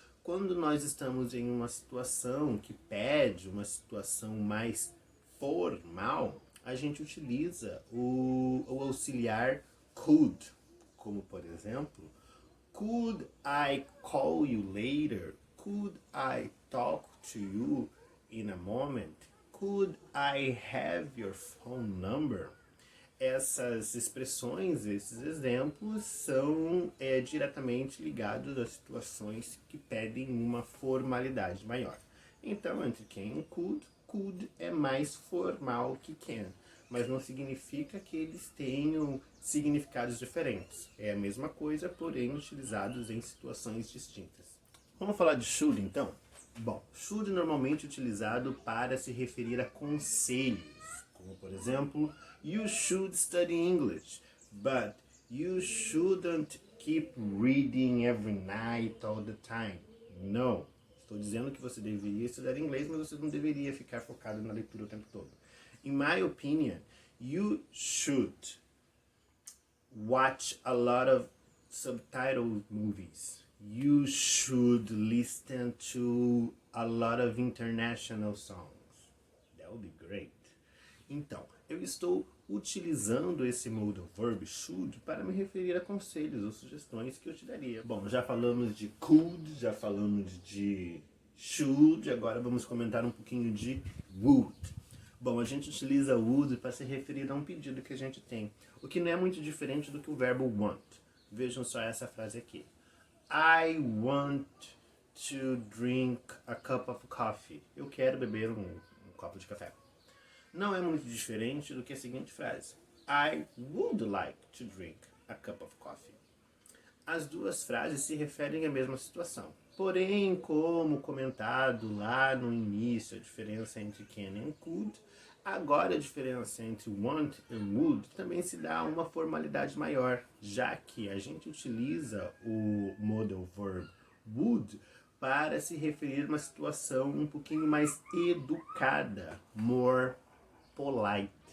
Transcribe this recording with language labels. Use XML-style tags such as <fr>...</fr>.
<pt>Quando nós estamos em uma situação que pede uma situação mais formal, a gente utiliza o auxiliar could, como por exemplo,</pt> <en>could I call you later? Could I talk to you in a moment? Could I have your phone number?</en> <pt>Essas expressões, esses exemplos são diretamente ligados a situações que pedem uma formalidade maior. Então, entre can e could é mais formal que can, mas não significa que eles tenham significados diferentes. É a mesma coisa, porém utilizados em situações distintas. Vamos falar de should, então? Bom, should normalmente utilizado para se referir a conselhos, como por exemplo,</pt> <en>you should study English, but you shouldn't keep reading every night all the time. No.</en> <pt>Estou dizendo que você deveria estudar inglês, mas você não deveria ficar focado na leitura o tempo todo.</pt> <en>In my opinion, you should watch a lot of subtitled movies. You should listen to a lot of international songs. That would be great.</en> <pt>Então, eu estou utilizando esse modal verb should para me referir a conselhos ou sugestões que eu te daria. Bom, já falamos de could, já falamos de should, agora vamos comentar um pouquinho de would. Bom, a gente utiliza would para se referir a um pedido que a gente tem, o que não é muito diferente do que o verbo want. Vejam só essa frase aqui.</pt> <en>I want to drink a cup of coffee.</en> <pt>Eu quero beber um copo de café. Não é muito diferente do que a seguinte frase.</pt> <en>I would like to drink a cup of coffee.</en> <pt>As duas frases se referem à mesma situação. Porém, como comentado lá no início, a diferença entre can e could, agora a diferença entre want e would também se dá uma formalidade maior, já que a gente utiliza o modal verb would para se referir a uma situação um pouquinho mais educada,</pt> <en>more polite.</en>